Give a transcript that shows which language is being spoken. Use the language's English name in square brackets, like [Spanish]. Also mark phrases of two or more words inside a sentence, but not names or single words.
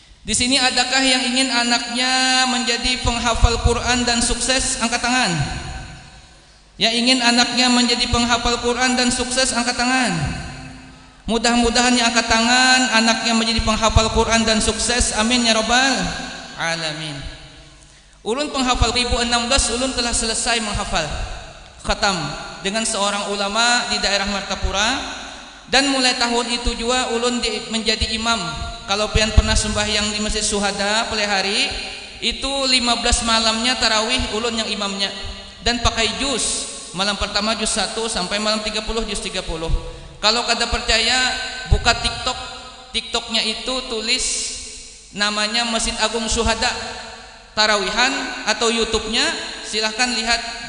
[Indonesian] Di sini adakah yang ingin anaknya menjadi penghafal Quran dan sukses? Angkat tangan. Yang ingin anaknya menjadi penghafal Quran dan sukses, angkat tangan. Mudah-mudahan yang angkat tangan anaknya menjadi penghafal Quran dan sukses. [Arabic] آمين يا رب العالمين. [Indonesian] Ulun penghafal 2016, ulun telah selesai menghafal khatam dengan seorang ulama di daerah Martapura, dan mulai tahun itu juga ulun menjadi imam. Kalau pian pernah sembahyang di Masjid Syuhada Pelehari, itu 15 malamnya tarawih ulun yang imamnya, dan pakai juz. Malam pertama juz 1 sampai malam 30 juz 30. Kalau kada percaya, buka TikToknya itu tulis namanya Masjid Agung Syuhada Tarawihan, atau YouTube-nya silahkan lihat.